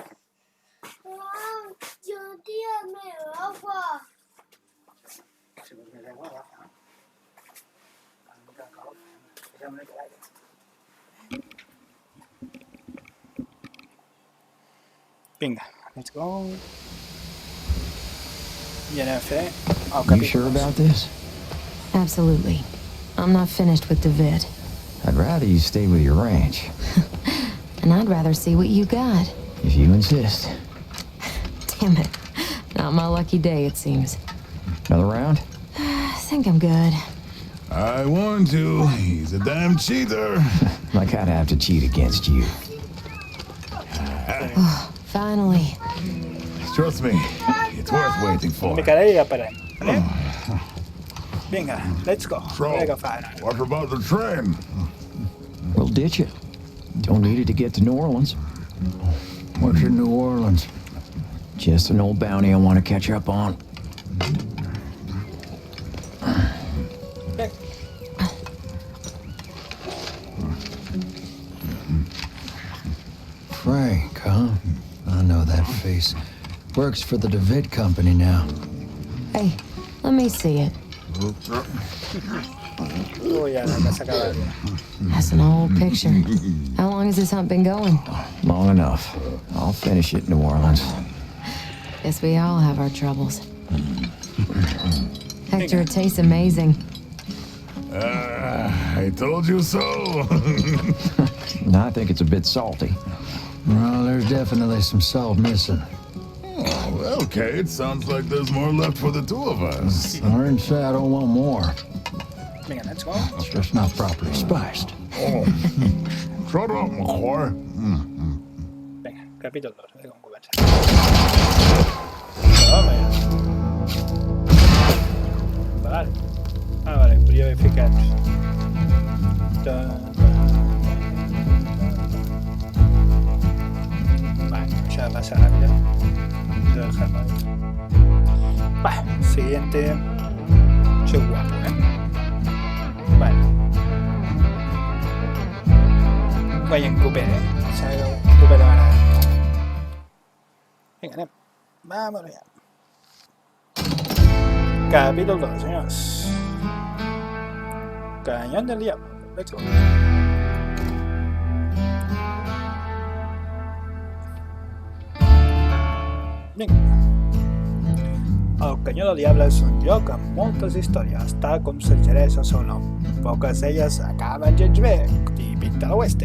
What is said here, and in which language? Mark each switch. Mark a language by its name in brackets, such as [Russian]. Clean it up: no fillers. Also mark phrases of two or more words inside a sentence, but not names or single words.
[Spanish] Wow, yo tírame agua. [Catalan] Si vols més aigua, agafa. Una mica de calor. Posem una mica d'aire. Vinga, [English] let's go. [Catalan] I anem a fer el [English] You sure [Catalan] capítol 2. [English] about this? Absolutely. I'm not finished with David. I'd rather you stay with your ranch, And I'd rather see what you got. if you insist. Damn it. Not my lucky day, it seems. Another round? I think I'm good. I warned you, he's a damn cheater. I kinda have to cheat against you. Finally. Trust me, it's worth waiting [Catalan] Una [English] for. [Catalan] mica d'aire i ja parem. Vale? Vinga, [English] let's go. So, [Spanish] Voy a [Catalan] agafar ara. [English] what about the train? We'll ditch it. Don't need it to get to New Orleans. What's in New Orleans? Just an old bounty I want to catch up on. [Catalan] Bé, [English] Frank, huh? I know that face. Works for the DeWitt Company now. Hey, let me see it. [Catalan] ui, ara que s'ha acabat. [English] That's an old picture. How long has this hunt been going? Long enough. I'll finish it in New Orleans. Guess we all have our troubles. Hector, it tastes amazing. I told you so. I think it's a bit salty. Well, there's definitely some salt missing. Oh, okay, it sounds like there's more left for the two of us. I didn't say I don't want more. [Catalan] Vinga, [English] let's go. It's just not properly spiced. Oh. Shut up, McCoy. [Catalan] Vinga, capítol 2, a veure com comença. Home, ja. Vale. Ah, vale, podria haver ficat... Vale, això de passar ràpida. Vale, [Spanish] siguiente... Soy guapo, Vale. [Catalan] Segueu coopera ara. Vinga, anem. [Spanish] Vamos allá. [Catalan] Capítol 2, senyors. [Spanish] Cañón del diablo. [English] Let's go. [Catalan] Vinga. El Canyó del Diable és un lloc amb moltes històries, tal com suggereix el seu nom. Poques d'elles acaben gens bé, típic de l'oeste.